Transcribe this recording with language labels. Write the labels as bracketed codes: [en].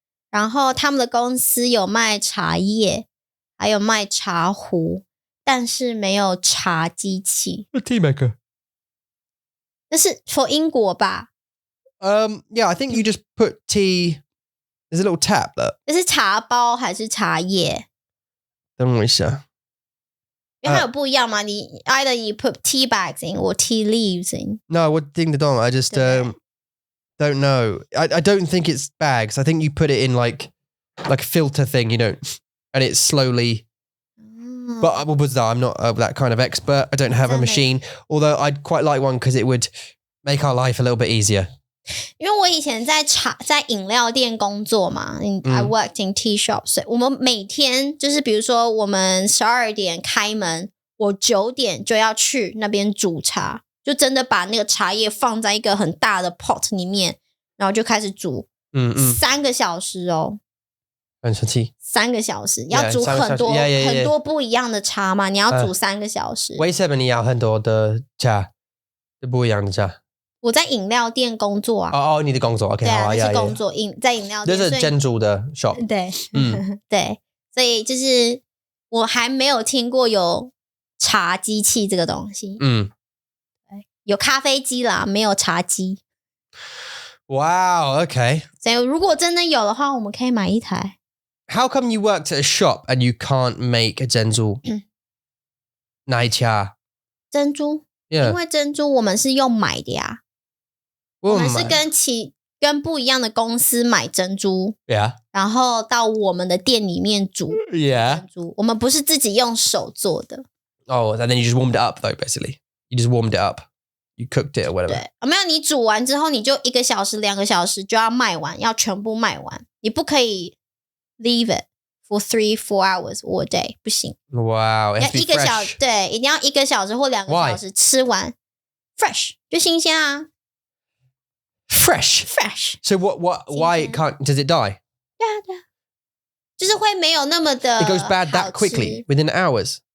[zh] 然后他们的公司有卖茶叶，还有卖茶壶，但是没有茶机器。 [en] A tea maker. [zh] 那是 [en] for [zh] 英国吧 [en] ？Yeah, I think you just put tea. There's a little tap that. [zh] 这是茶包还是茶叶？等我一下。因为它有不一样嘛，你 [en] either you put tea bags in or tea leaves in. No, [zh] 我听得懂 [en] I just don't know. I don't think it's bags. I think you put it in like a filter thing, you know, and it's slowly. But I'm not that kind of expert. I don't have a machine, although I'd quite like one because it would make our life a little bit easier. [zh] 因为我以前在饮料店工作嘛， [en] I worked in tea shops， [zh] 所以我们每天就是比如说我们12点开门，我9点就要去那边煮茶，就真的把那个茶叶放在一个很大的 pot 里面，然后就开始煮，3个小时哦。很神奇，3个小时要煮很多不一样的茶嘛，你要煮3个小时。为什么你要很多的茶？不一样的茶。我在饮料店工作啊。哦，你的工作 ，OK，对啊，是工作，在饮料店。这是珍珠的 shop。对，对，所以就是我还没有听过有茶机器这个东西。有咖啡机啦，没有茶机。 [en] Wow, okay. [zh] 所以如果真的有的话，我们可以买一台。 [en] How come you worked at a shop and you can't make a 珍珠奶茶？ [zh] 珍珠，因为珍珠我们是用买的呀。我们是跟不一样的公司买珍珠，然后到我们的店里面煮珍珠。我们不是自己用手做的。 [en] Oh, and then you just warmed it up though, basically. You just warmed it up. You cooked it or whatever. [zh] 对，没有，你煮完之后你就1个小时、2个小时就要卖完，要全部卖完。你不可以 [en] leave it for 3-4 hours all day， [zh] 不行。 [en] Wow, it has to be fresh. [zh] 对，一定要1个小时或2个小时吃完 fresh 就新鲜啊。 [en] Fresh. So why does it die? [zh] 对啊，就是会没有那么的 [en] It goes bad that quickly within hours.